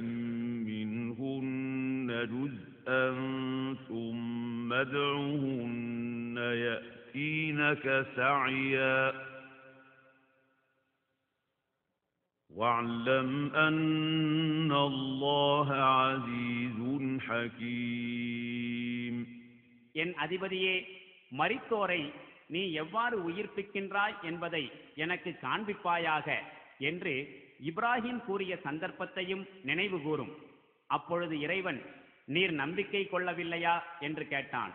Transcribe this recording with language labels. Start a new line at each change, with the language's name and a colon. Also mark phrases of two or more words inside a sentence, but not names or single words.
Arabic: منهن جزءا ثم ادعهن يأتينك سعيا واعلم أن الله عزيز حكيم.
Tamil: என் அதிபதியே, மரித்தோரை நீ எவ்வாறு உயிர்ப்பிக்கின்றாய் என்பதை எனக்கு காண்பிப்பாயாக என்று இப்ராஹிம் கூறிய சந்தர்ப்பத்தையும் நினைவு கூறும். அப்பொழுது இறைவன், நீர் நம்பிக்கை கொள்ளவில்லையா என்று கேட்டான்.